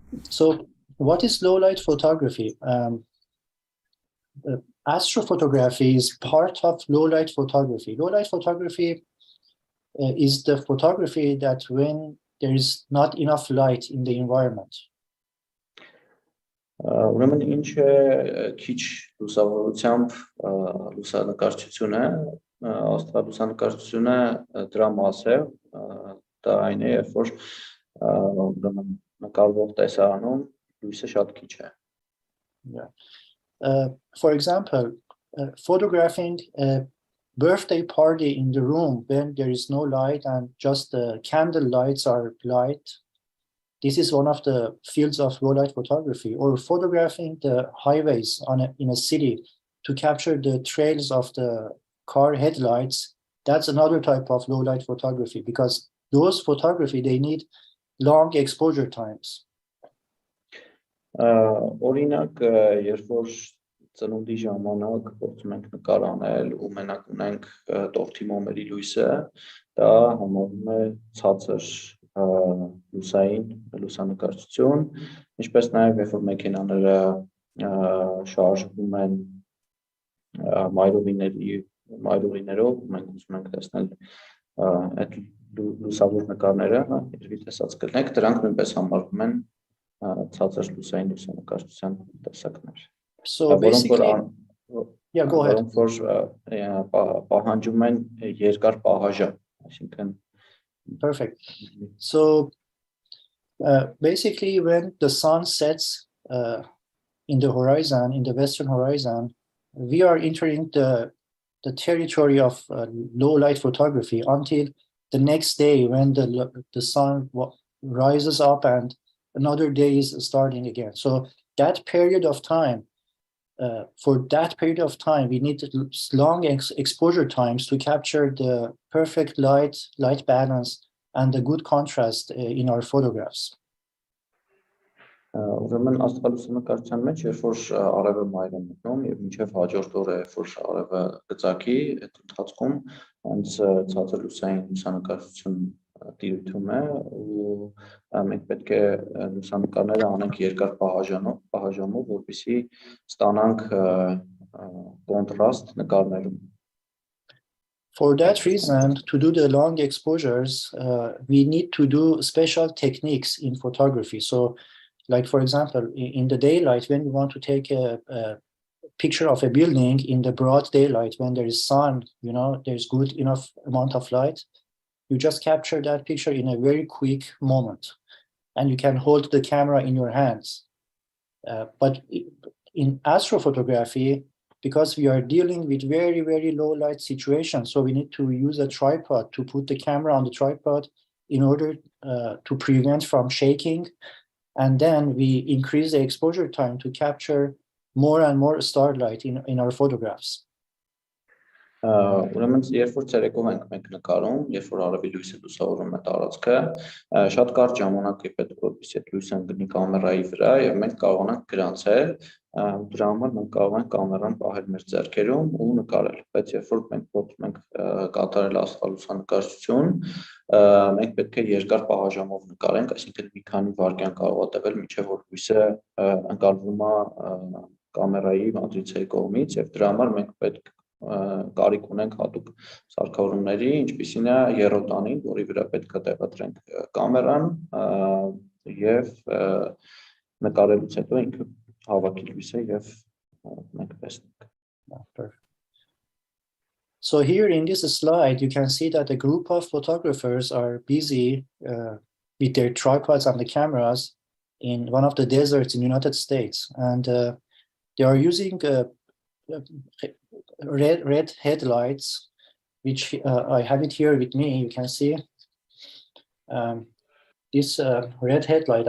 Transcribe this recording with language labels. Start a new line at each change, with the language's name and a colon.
English: So, what is low light photography? Astrophotography is part of low light photography. Low light photography is the photography that when there is not enough light in the environment.
Armenian: Ուրեմն ինչ է քիչ լուսավորությամբ լուսանկարչությունը, աստղալուսանկարչությունը դրա մաս է, դա այն է, երբ որ նկարվող տեսարանում լույսը շատ քիչ է.
English: For example, photographing a birthday party in the room when there is no light and just the candle lights are light. This is one of the fields of low light photography, or photographing the highways in a city to capture the trails of the car headlights. That's another type of low light photography because those photography, they need long exposure times.
Armenian: Օրինակ, երբ որ ծնունդի ժամանակ փորձում ենք նկար անել ու մենակ ունենք տորթի մոմերի լույսը, դա համարվում է ցածր լուսային լուսանկարչություն, ինչպես նաև երբ որ մեքենաները շարժվում են մայրուղիներով, մենք ուզում ենք տեսնել այդ լուսավոր նկարները, երևի տեսած կլինեք, դրանք նույնպես համարվում են ցածր լուսային լուսանկարչության տեսակներ.
English: So basically, Yeah, go ahead.
Armenian: Որոնք որ պահանջում են երկար պահաժամ, այսինքն
English: Perfect. So basically, when the sun sets in the horizon, in the western horizon, we are entering the territory of low light photography until the next day when the sun rises up and another day is starting again. So that period of time, for that period of time, we need long exposure times to capture the perfect light balance and the good contrast in our photographs.
Armenian: Ուրեմն աստղալուսանկարչության մեջ երբ որ արևը մայր է մտնում եւ մինչեւ հաջորդ օրը երբ որ արևը գծակի այդ ընթացքում հենց ցածր լուսային լուսանկարչություն տիրույթում է ու մենք պետք է լուսանկարները անենք երկար պահաժամով որպեսզի ստանանք կոնտրաստ նկարներում.
English: For that reason, to do the long exposures, we need to do special techniques in photography. So, like for example, in the daylight, when we want to take a picture of a building in the broad daylight, when there is sun, there's good enough amount of light, you just capture that picture in a very quick moment, and you can hold the camera in your hands. But in astrophotography, because we are dealing with very, very low light situations, so we need to use a tripod to put the camera on the tripod in order to prevent from shaking. And then we increase the exposure time to capture more and more starlight in our photographs.
Armenian: Ուրեմն երբ որ ցերեկով ենք մենք նկարում, երբ որ արևի լույսը լուսավորում է տարածքը, շատ կարճ ժամանակ է պետք որպեսզի այդ լույսը ընկնի կամերայի վրա եւ մենք կարողանանք գրանցել, դրա համար մենք կարող ենք կամերան պահել մեր ձեռքերում ու նկարել, բայց երբ որ մենք փորձում ենք կատարել աստղալուսանկարչություն, մենք պետք է երկար պահաժամով նկարենք, այսինքն մի քանի վայրկյան կարող է տևել մինչեւ որ լույսը ընկալվում է կամերայի մատրիցայի կողմից եւ դրա համար մենք պետք կարիք ունենք հատուկ սարքավորումների, ինչպիսին է եռոտանին, որի վրա պետք է տեղադրենք կամերան եւ նկարելուց հետո ինքը հավաքի լույսը եւ մենք տեսնենք.
English: So here in this slide, you can see that a group of photographers are busy with their tripods and the cameras in one of the deserts in the United States, and they are using red headlights, which I have it here with me. You can see this red headlight.